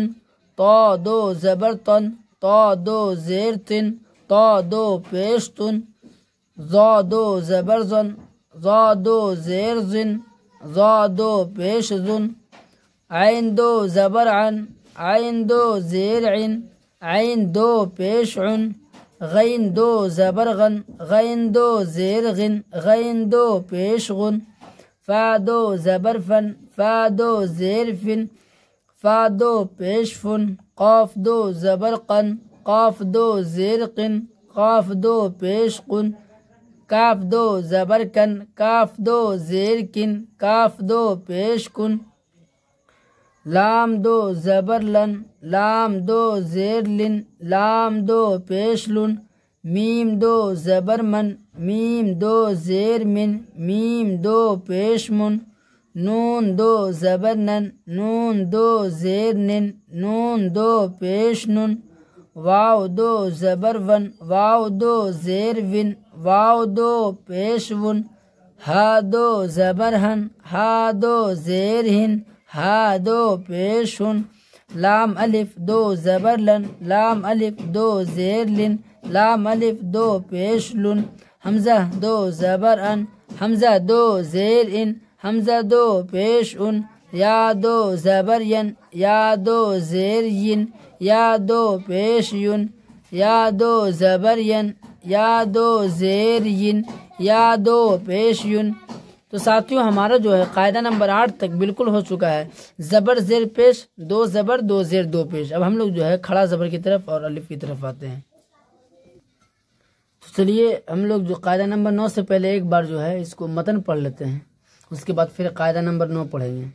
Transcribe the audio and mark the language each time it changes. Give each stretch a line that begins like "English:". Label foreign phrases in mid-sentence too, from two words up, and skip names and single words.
Urdu: طا دو زبر تن، طا دو زیر تن، طا دو پیش تن، زا دو زبر زن، زا دو زیر زن، زا دو پیش زن، عین دو زبر عن، عین دو زیر عن، عین دو پیش عن، غین دو زبر غن، غین دو زیر غن، غین دو پیش غن، فا دو زبر فن، فا دو زیر فن، فا دو پیش فن، قاف دو زبر قن، قاف دو زیر قن، قاف دو پیش قن، کاف دو زبر کن، کاف دو زیر کن، کاف دو پیش کن، لام دو زبر لن، لام دو زیر لن، لام دو پیش لن، میم دو زبر من، میم دو زیر من، میم دو پیش من، نون دو زبر نن، نون دو زیر نن، نون دو پیش نن، واو دو زبر ون، واو دو زیر ون، واو دو پیش ون، ہا دو زبر ہن، ہا دو زیر ہن، ہا دو پیش ہن، لام الف دو زبر لن، لام الف دو زیر لن، لام الف دو پیش لن، حمزہ دو زبر ان، حمزہ دو زیر ان، حمزہ دو پیش ان، یا دو زبر ین، یا دو زیر ین، یا دو پیش ین، یا دو زبر ین، یا دو زیر ین، یا دو پیش ین، تو ساتھیوں ہمارا جو ہے قاعدہ نمبر 8 تک بالکل ہو چکا ہے۔ زبر زیر پیش، 2 زبر 2 زیر 2 پیش۔ اب ہم لوگ جو ہے کھڑا زبر کی طرف اور الف کی طرف آتے ہیں۔ تو چلیے ہم لوگ جو قاعدہ نمبر 9 سے پہلے ایک بار جو ہے اس کو متن پڑھ لیتے ہیں، اس کے بعد پھر قاعدہ نمبر 9 پڑھیں گے۔